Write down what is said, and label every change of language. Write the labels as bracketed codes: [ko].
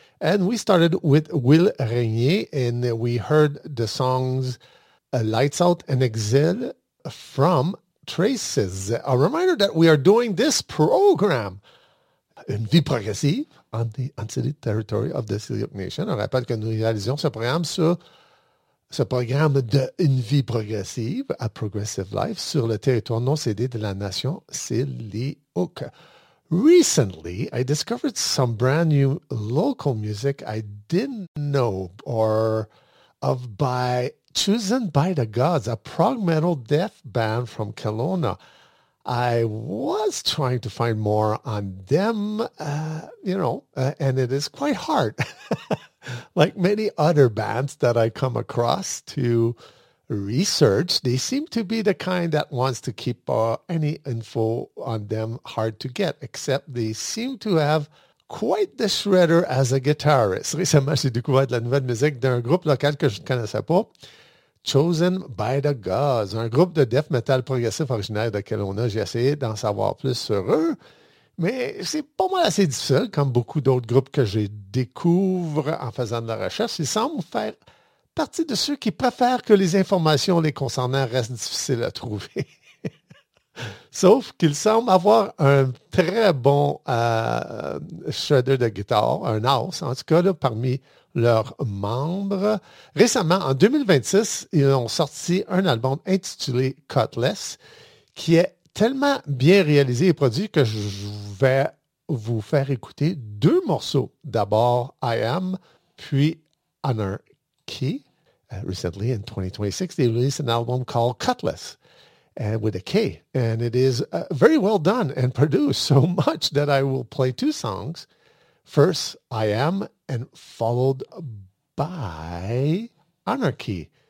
[en] And we started with Will Regnier and we heard the songs Lights Out and Exile from Traces. A reminder that we are doing this program. Une vie progressive on the Unceded Territory of the Tsleil-Waututh Nation. [fr] On rappelle que nous réalisions ce programme sur ce programme de Une vie progressive, A Progressive Life, sur le territoire non cédé de la nation Tsleil-Waututh. [en] Recently, I discovered some brand new local music I didn't know or of by Chosen by the Gods, a prog metal death band from Kelowna. I was trying to find more on them, and it is quite hard, like many other bands that I come across, to research. They seem to be the kind that wants to keep any info on them hard to get, except they seem to have quite the shredder as a guitarist. [fr] Récemment, j'ai découvert de la nouvelle musique d'un groupe local que je ne connaissais pas. Chosen by the Gods, un groupe de death metal progressif originaire de Kelowna. J'ai essayé d'en savoir plus sur eux, mais c'est pas mal assez difficile, comme beaucoup d'autres groupes que je découvre en faisant de la recherche. Ils semblent faire partie de ceux qui préfèrent que les informations les concernant restent difficiles à trouver. Sauf qu'ils semblent avoir un très bon shredder de guitare, un os, en tout cas là, parmi leurs membres. Récemment, en 2026, ils ont sorti un album intitulé Cutless, qui est tellement bien réalisé et produit que je vais vous faire écouter deux morceaux. D'abord, I Am, puis Anarchy. [en] Recently, in 2026, they released an album called Cutless, and with a K. And it is very well done and produced so much that I will play two songs. First, I Am, and followed by Anarchy.